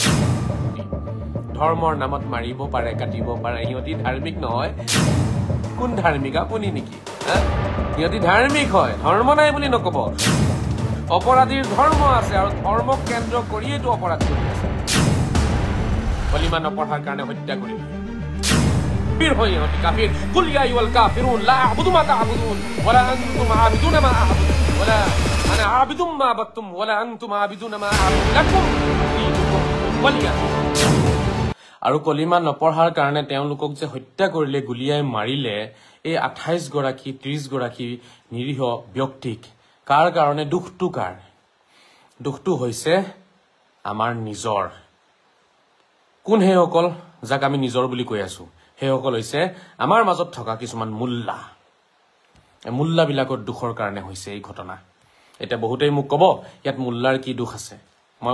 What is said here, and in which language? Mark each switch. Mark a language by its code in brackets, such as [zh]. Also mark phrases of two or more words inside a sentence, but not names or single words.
[as] ধৰ্মৰ নামত মাৰিব পাৰে কাটিব পাৰে হিয়তি ধাৰ্মিক নহয় কোন ধাৰ্মিক আপুনি নেকি হিয়তি ধাৰ্মিক হয় ধৰ্ম নাই বুলি নকব অপৰাধীৰ ধৰ্ম আছে আৰু ধৰ্মক কেন্দ্ৰ কৰিয়েটো অপৰাধ কৰি আছে কলিমা নপঢ়াৰ কাৰণে হত্যা কৰিলে কাফিৰ হয় ইহঁতি কাফিৰ [ar] قل يا أيها الكافرون لا أعبد ما تعبدون ولا أنتم عابدون ما أعبد ولا أنا عابد ما عبدتم ولا أنتم عابدون ما أعبد لكم دينكم ولي [as] আৰু কলিমা নপঢ়াৰ কাৰণে তেওঁলোকক যে হত্যা কৰিলে গুলিয়াই মাৰিলে এই 28 গৰাকী 30 গৰাকী নিৰীহ ব্যক্তিক কাৰ কাৰণে দুখটো হৈছে আমাৰ নিজৰ কোন হেসকল যাক আমি নিজৰ বুলি কৈ আছো হেসকল হৈছে আমাৰ মাজত থকা কিছুমান মুল্লা বিলাকৰ দুখৰ কাৰণে হৈছে এই ঘটনা এটা বহুতেই মোক কব ইয়াত মুল্লাৰ কি দুখ আছে মই